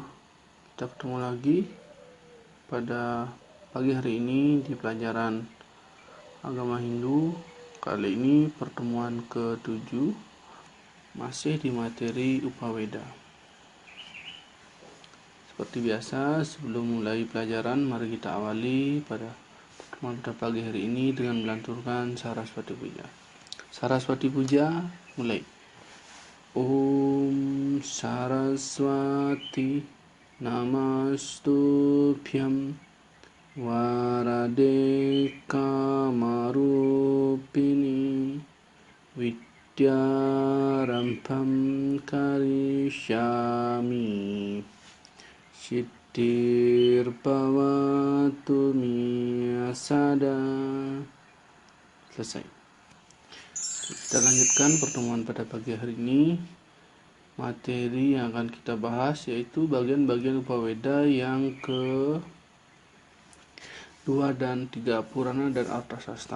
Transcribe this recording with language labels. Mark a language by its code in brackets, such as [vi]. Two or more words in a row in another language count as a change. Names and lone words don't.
[id] Kita ketemu lagi pada pagi hari ini di pelajaran agama Hindu. Kali ini pertemuan ke-7, masih di materi Upaweda. Seperti biasa, sebelum mulai pelajaran, mari kita awali pada pertemuan pada pagi hari ini dengan melanturkan Saraswati Puja. Saraswati Puja mulai. [sa] ॐ सरस्वति नमस्तुभ्यं वरदे कामरूपिणि विद्यारम्भं करिष्यामि सिद्धिर्भवतु सदा. [id] Selesai. Kita lanjutkan pertemuan pada pagi hari ini. Materi yang akan kita bahas yaitu bagian-bagian Upaweda yang ke-2 dan 3, Purana dan Arthasastra.